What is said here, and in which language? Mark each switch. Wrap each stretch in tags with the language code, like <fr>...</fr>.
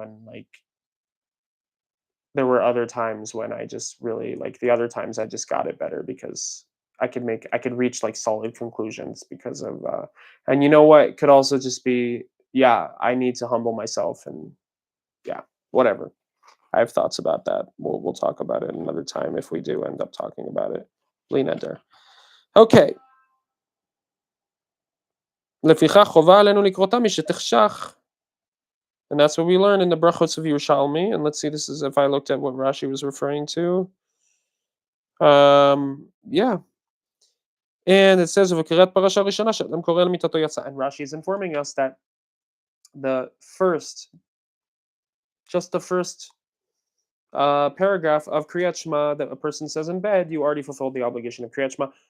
<en>And like there were other times when I just really like the other times I just got it better because I could reach like solid conclusions because of and you know what could also just be yeah, I need to humble myself and yeah, whatever. I have thoughts about that. We'll talk about it another time if we do end up talking about it. Lina there. Okay.</en> <he>לפיכך חובה עלינו לקרותה משתחשך.</he> <en>And that's what we learn in the Berachot of Yerushalmi. And let's see, this is if I looked at what Rashi was referring to. Yeah. And it says,</en> <he>"V'kirat parasha rishona she'adam koreh mitato yatsa."</he> <en>And Rashi is informing us that the first, just the first paragraph of Kriyat Shema that a person says in bed, you already fulfilled the obligation of Kriyat Shema.</en>